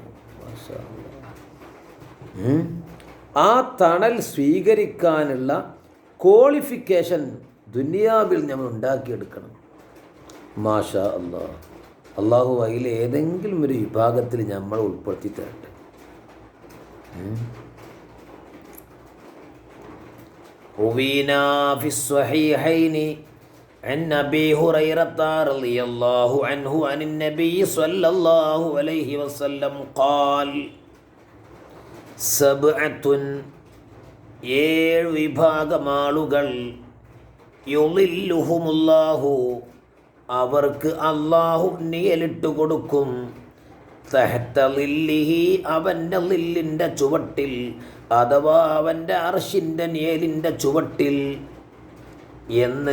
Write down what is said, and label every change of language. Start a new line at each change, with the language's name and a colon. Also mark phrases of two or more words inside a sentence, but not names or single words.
Malayalam: ആ തണൽ സ്വീകരിക്കാനുള്ള ക്വാളിഫിക്കേഷൻ ദുനിയാവിൽ നമ്മൾ ഉണ്ടാക്കിയെടുക്കണം.
Arabic: ما شاء الله.
Malayalam: അള്ളാഹു അതിൽ ഏതെങ്കിലും ഒരു വിഭാഗത്തിൽ നമ്മൾ ഉൾപ്പെടുത്തി തരട്ടെ.
Arabic: روينا في الصحيحين عن أبي هريرة رضي الله عنه عن النبي صلى الله عليه وسلم قال سبعة
Malayalam: 7 വിഭാഗം ആളുകൾ
Arabic: യുളില്ലുഹുമുല്ലാഹു
Malayalam: അവർക്ക് അള്ളാഹു നിഴലിട്ട് കൊടുക്കും.
Arabic: تحت ظله
Malayalam: അവൻ്റെ ളില്ലിൻ്റെ ചുവട്ടിൽ, അഥവാ അവൻ്റെ അർശിൻ്റെ നിഴലിൻ്റെ ചുവട്ടിൽ എന്ന്.